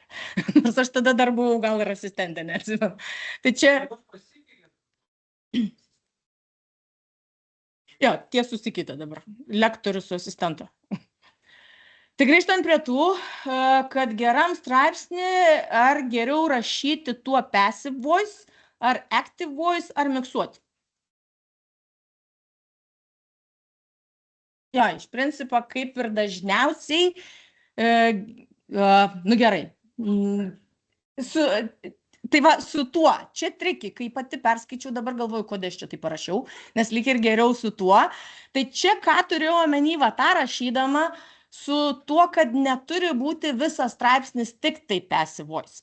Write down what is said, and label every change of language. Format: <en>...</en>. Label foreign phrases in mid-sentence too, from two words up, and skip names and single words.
<lt>Nors aš tada dar buvau gal ir asistentė, nežinau. Tai čia... Jo, tie susikeitė dabar. Lektorius su asistentu. Tai grįžtant prie tų, kad geram straipsnį ar geriau rašyti tuo</lt> <en>passive voice,</en> <lt>ar</lt> <en>active voice,</en> <lt>ar miksuoti. Jo, iš principo, kaip ir dažniausiai, nu gerai, tai va, su tuo, čia triki, kai pati perskaičiau, dabar galvoju, kodėl aš čia tai parašiau, nes lyg ir geriau su tuo, tai čia ką turėjau omeny, va tą rašydama, su tuo, kad neturi būti visas straipsnis tik tai</lt> <en>passive voice.</en>